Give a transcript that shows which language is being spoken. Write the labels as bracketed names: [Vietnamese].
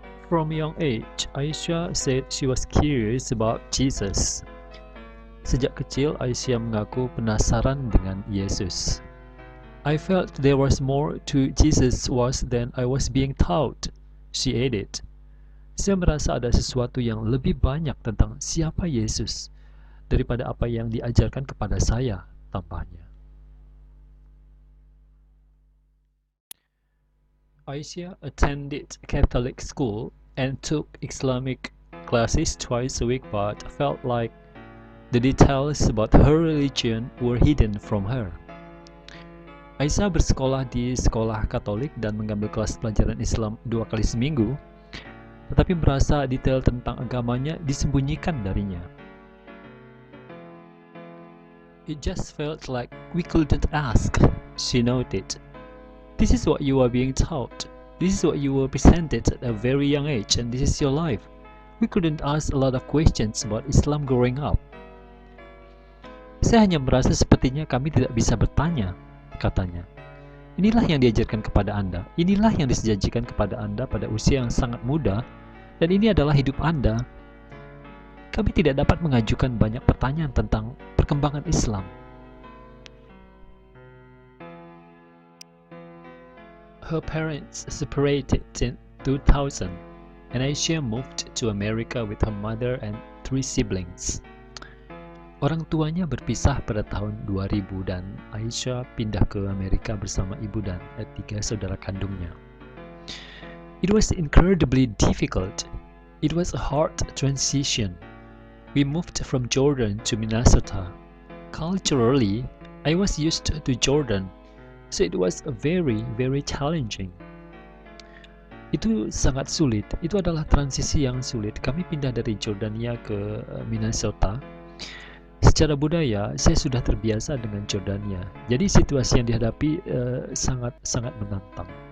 [English] From a young age, Aisyah said she was curious about Jesus. [Indonesian] Sejak kecil, Aisyah mengaku penasaran dengan Yesus. [English] I felt there was more to Jesus was than I was being taught, she added. [Indonesian] Saya merasa ada sesuatu yang lebih banyak tentang siapa Yesus daripada apa yang diajarkan kepada saya, tambahnya. [English] Aisyah attended Catholic school and took Islamic classes twice a week but felt like the details about her religion were hidden from her. [Indonesian] Aisyah bersekolah di sekolah Katolik dan mengambil kelas pelajaran Islam 2 kali seminggu, tetapi merasa detail tentang agamanya disembunyikan darinya. [English] It just felt like we couldn't ask, she noted. This is what you are being taught. This is what you were presented at a very young age and this is your life. We couldn't ask a lot of questions about Islam growing up. [Indonesian] Saya hanya merasa sepertinya kami tidak bisa bertanya, katanya. Inilah yang diajarkan kepada Anda. Inilah yang disajikan kepada Anda pada usia yang sangat muda dan ini adalah hidup Anda. Kami tidak dapat mengajukan banyak pertanyaan tentang perkembangan Islam. [English] Her parents separated in 2000 and Aisyah moved to America with her mother and 3 siblings. [Indonesian] Orang tuanya berpisah pada tahun 2000 dan Aisyah pindah ke Amerika bersama ibu dan 3 saudara kandungnya. [English] It was incredibly difficult. It was a hard transition. We moved from Jordan to Minnesota. Culturally, I was used to Jordan. So it was very, very challenging. [Indonesian] Itu sangat sulit. Itu adalah transisi yang sulit. Kami pindah dari Jordania ke Minnesota. Secara budaya, saya sudah terbiasa dengan Jordania. Jadi situasi yang dihadapi sangat menantang.